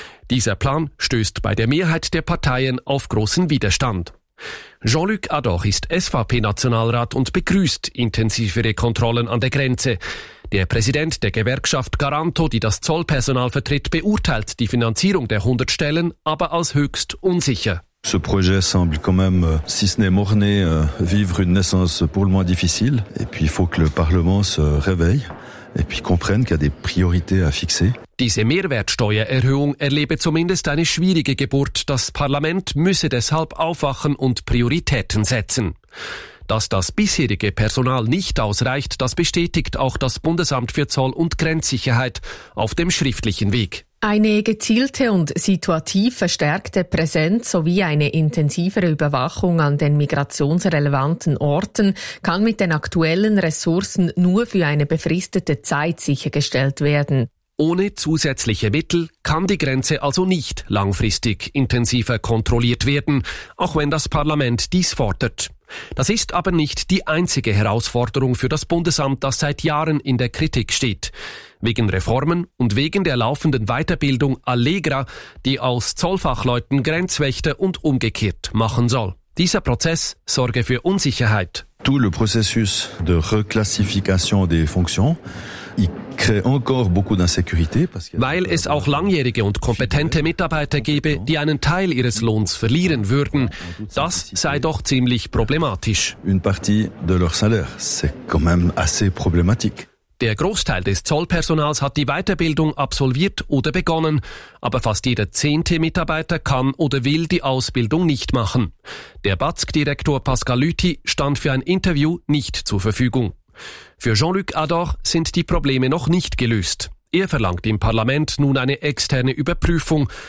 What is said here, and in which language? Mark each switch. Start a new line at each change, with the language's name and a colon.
German: Dieser Plan stößt bei der Mehrheit der Parteien auf großen Widerstand. Jean-Luc Adoch ist SVP-Nationalrat und begrüßt intensivere Kontrollen an der Grenze. Der Präsident der Gewerkschaft Garanto, die das Zollpersonal vertritt, beurteilt die Finanzierung der 100 Stellen aber als höchst unsicher.
French: Ce projet semble quand même, si ce n'est morné, vivre une naissance pour le moins difficile. Et puis, il faut que le Parlement se réveille et puis comprenne qu'il y a des priorités à fixer.
German: Diese Mehrwertsteuererhöhung erlebe zumindest eine schwierige Geburt. Das Parlament müsse deshalb aufwachen und Prioritäten setzen. Dass das bisherige Personal nicht ausreicht, das bestätigt auch das Bundesamt für Zoll- und Grenzsicherheit auf dem schriftlichen Weg. Eine gezielte und situativ verstärkte Präsenz sowie eine intensivere Überwachung an den migrationsrelevanten Orten kann mit den aktuellen Ressourcen nur für eine befristete Zeit sichergestellt werden. Ohne zusätzliche Mittel kann die Grenze also nicht langfristig intensiver kontrolliert werden, auch wenn das Parlament dies fordert. Das ist aber nicht die einzige Herausforderung für das Bundesamt, das seit Jahren in der Kritik steht. Wegen Reformen und wegen der laufenden Weiterbildung Allegra, die aus Zollfachleuten Grenzwächter und umgekehrt machen soll. Dieser Prozess sorge für Unsicherheit.
French: Tout le processus de reclassification des fonctions crée encore beaucoup d'insécurité.
German: Weil es auch langjährige und kompetente Mitarbeiter gäbe, die einen Teil ihres Lohns verlieren würden. Das sei doch ziemlich problematisch.
French: Une partie de leur salaire, c'est quand même assez problématique.
German: Der Großteil des Zollpersonals hat die Weiterbildung absolviert oder begonnen, aber fast jeder 10. Mitarbeiter kann oder will die Ausbildung nicht machen. Der BATSG-Direktor Pascal Lüthi stand für ein Interview nicht zur Verfügung. Für Jean-Luc Adoch sind die Probleme noch nicht gelöst. Er verlangt im Parlament nun eine externe Überprüfung.